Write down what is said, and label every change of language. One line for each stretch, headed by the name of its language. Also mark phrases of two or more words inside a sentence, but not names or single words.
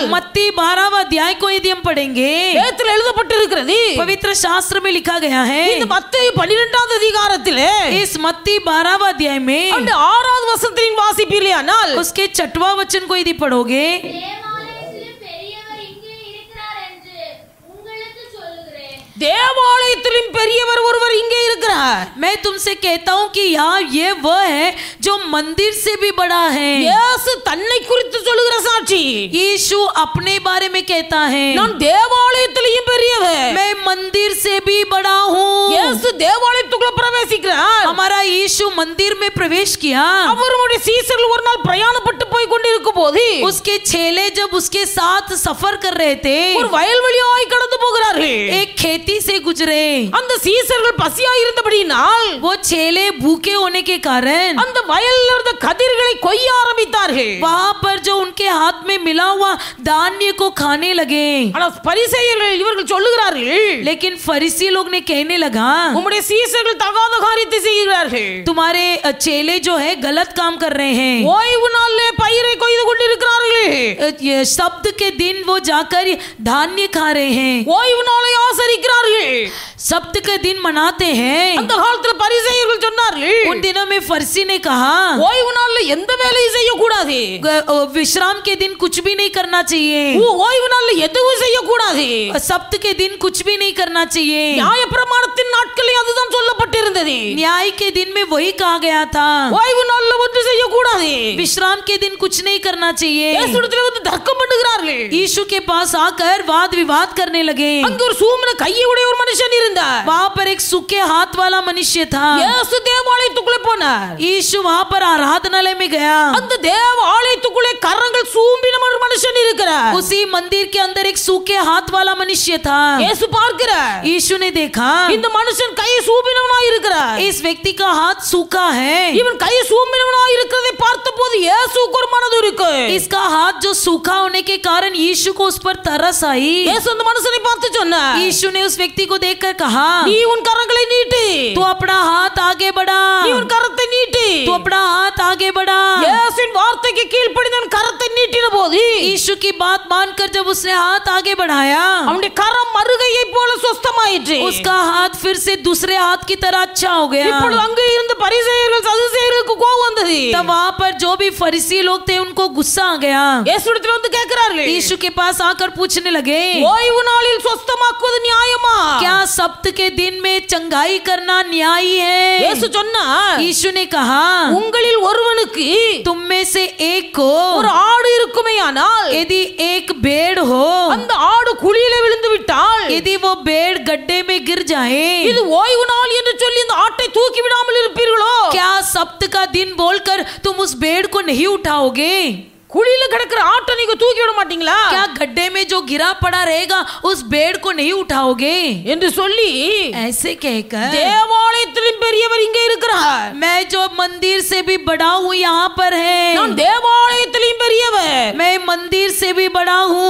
Hindi: मत्ती 12वां अध्याय को यदि हम पढ़ेंगे,
Tamil: வேதத்தில் எழுதப்பட்டிருக்கிறது.
Hindi: पवित्र शास्त्र में लिखा गया
Tamil: இந்த
Hindi: है,
Tamil: மத்திய 12 அதிகாரத்திலே
Hindi: इस मत्ती 12वां अध्याय में
Tamil: அந்த 6வது வசனத்தில் வாசிப்பீர்களானால்
Hindi: उसके 6वां वचन को यदि पढ़ोगे,
Tamil: தேவாலயத்திலும் பெரிய தேவாலயத்திலும் பெரியவர் ஒருவர் இங்கே இருக்கிறார்.
Hindi: मैं तुमसे कहता हूँ कि यहाँ ये वह है जो मंदिर से भी बड़ा है.
Tamil: இயேசு தன்னை குறித்து சொல்லுகிற சாட்சி.
Hindi: यीशु अपने बारे में कहता है,
Tamil: நான் தேவாலயத்திலும் பெரியவர்.
Hindi: मैं मंदिर से भी बड़ा हूँ.
Tamil: இயேசு தேவாலயத்துக்குள்ள பிரவேசிக்கிறார்.
Hindi: हमारा यीशु मंदिर में प्रवेश किया.
Tamil: அவருடைய சீசர்கள் ஒரு நாள் பிரயாணப்பட்டு போய் கொண்டிருக்கும் போது
Hindi: उसके चेले जब उसके साथ सफर कर रहे थे,
Tamil: ஒரு வயல்வெளியாய் கடந்து போகிறார்கள்.
Hindi: एक खेती से गुजरे.
Tamil: அந்த சீசர்கள் பசியாய் இருந்தபடியினால்
Hindi: वो चेले भूखे होने के कारण
Tamil: அந்த வயல்ல இருந்த கதிர்களை கொய்ய ஆரம்பித்தார்கள்.
Hindi: वहां पर जो उनके हाथ में मिला हुआ धान्य को खाने लगे.
Tamil: ஆனால் பரிசேயர்கள் இவர்கள் சொல்லுகிறார்கள்,
Hindi: लेकिन फरीसी लोग ने कहने लगा,
Tamil: உம்முடைய சீசர்கள் தகாத காரியத்தை செய்கிறார்கள்.
Hindi: तुम्हारे चेले जो है गलत काम कर रहे हैं.
Tamil: ஓய்வு நாளிலே பயிரை கொய்து கொண்டிருக்கிறார்கள்.
Hindi: ये शब्द के दिन वो जाकर धान्य खा रहे हैं.
Tamil: ஓய்வு நாளை ஆசரிக்கிறார்கள்.
Hindi: शब्द के दिन मनाते हैं.
Tamil: அந்த காலத்துல பரிசேயர்கள் சொன்னார்கள்,
Hindi: उन दिनों में फरीसी ने कहा,
Tamil: ஓய்வு நாள்ல எந்த வேலையும் செய்ய கூடாது.
Hindi: विश्राम के दिन कुछ भी नहीं करना चाहिए.
Tamil: ஓய்வு நாள்ல எதுவும் செய்ய கூடாது.
Hindi: सप्त के दिन कुछ भी नहीं करना चाहिए.
Tamil: நியாயப்பிரமாணத்தின் நாட்களில் அதுதான் சொல்லப்பட்டிருந்தது.
Hindi: न्याय के दिन में वही कहा गया था.
Tamil: ஓய்வு நாள்ல ஒன்று செய்ய கூடாது.
Hindi: विश्राम के दिन कुछ नहीं करना चाहिए.
Tamil: இயேசுவிடத்தில் வந்து தர்க்கம் பண்ணுகிறார்கள்.
Hindi: यीशु के पास आकर वाद विवाद करने लगे.
Tamil: அங்க ஒரு சூம்பின கையை உடைய ஒரு மனுஷன் இருந்தார்.
Hindi: वहाँ पर एक सूखे हाथ वाला मनुष्य था.
Tamil: இயேசு தேவாலயத்துக்குள்ளே போனார்.
Hindi: यीशु वहाँ पर आराधनालय में गया.
Tamil: அந்த தேவாலயத்துக்குள்ளே கரங்கள் சூம்பின ஒரு மனுஷன் இருக்கிறார்.
Hindi: उसी मंदिर के अंदर एक सूखे हाथ वाला मनुष्य था.
Tamil: இயேசு பார்க்கிறார்,
Hindi: यीशु ने देखा,
Tamil: இந்த மனுஷன் கை சூம்பினவனாய் இருக்கிறார்.
Hindi: इस व्यक्ति का हाथ सूखा है.
Tamil: இவன் கை சூம்பினவனாய் இருக்கிறதை பார்த்தபோது இயேசுவுக்கு ஒரு மனதுருக்கு.
Hindi: इसका हाथ जो सूखा होने के कारण यीशु को उस पर तरस आई.
Tamil: இயேசு அந்த மனுஷனை பார்த்து சொன்னார்,
Hindi: यीशु ने उस व्यक्ति को देखकर कहा,
Tamil: நீ உன் கரங்களை நீட்டு.
Hindi: तू अपना हाथ आगे बढ़ा.
Tamil: நீ உன் கரத்தை நீட்டு.
Hindi: तू अपना हाथ आगे बढ़ा.
Tamil: இயேசுவின் வார்த்தைக்கு கீழ்ப்படிந்தவன் கரத்தை நீட்டின போது
Hindi: यीशु की बात मानकर जब उसने हाथ आगे बढ़ाया,
Tamil: அவனுடைய கரம் மறுகையை போல சுத்தமாயிற்று.
Hindi: उसका हाथ फिर से दूसरे हाथ की तरह अच्छा हो गया.
Tamil: இப்பொழுது அங்கே இருந்த பரிசேயர்கள் சதுசேயர்களுக்கு கோபம் வந்தது.
Hindi: तब वहाँ पर जो भी फरीसी लोग थे उनको गुस्सा आ गया.
Tamil: இயேசுவிடத்தில் வந்து கேட்கிறார்கள்,
Hindi: यीशु के पास आकर पूछने लगे,
Tamil: ஓய்வு நாளில் சுத்தமாக்குவது நியாயமா?
Hindi: क्या सप्त के दिन में चंगाई करना न्यायी है?
Tamil: இயேசு சொன்னார்,
Hindi: यीशु ने कहा,
Tamil: உங்களில் ஒருவனுக்கு
Hindi: तुम में से एक को
Tamil: ஒரு ஆடு இருக்குமேயானால்
Hindi: यदि एक भेड़ हो,
Tamil: அந்த ஆடு குழியிலே விழுந்து விட்டால்
Hindi: यदि वो भेड़ गड्ढे में गिर जाए,
Tamil: இது ஓய்வு நாள் என்று சொல்லி இந்த ஆட்டை தூக்கி விடாமல் இருப்பீர்களோ?
Hindi: क्या सप्त का दिन बोलकर तुम उस भेड़ को नहीं उठाओगे?
Tamil: குழியில கிடக்கிற ஆட்டை நீங்க தூக்கி விட மாட்டீங்களா?
Hindi: क्या गड्ढे में जो गिरा पड़ा रहेगा उस भेड़ को नहीं उठाओगे?
Tamil: என்று சொல்லி
Hindi: ऐसे कहकर
Tamil: தேவாலயத்திலும் பெரியவர் இங்கே இருக்கிறார்.
Hindi: मैं जो मंदिर से भी बड़ा हूँ यहाँ पर है.
Tamil: நான் தேவாலயத்திலும் பெரியவர்.
Hindi: मैं मंदिर से भी बड़ा हूँ.